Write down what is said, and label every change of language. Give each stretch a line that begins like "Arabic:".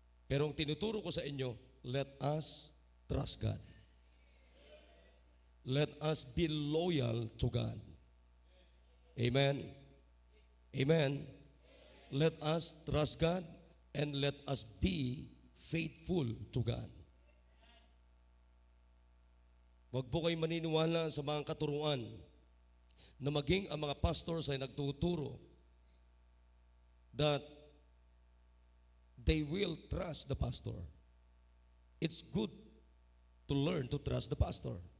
Filipino: Pero ang tinuturo ko sa inyo,
English: let us trust God. Let us be loyal to God. Amen. Amen. Let us trust God and let us be faithful to God.
Filipino: Huwag po kayo maniniwala sa mga katuruan na maging ang mga pastors ay nagtuturo
English: that they will trust the pastor. It's good to learn to trust the pastor.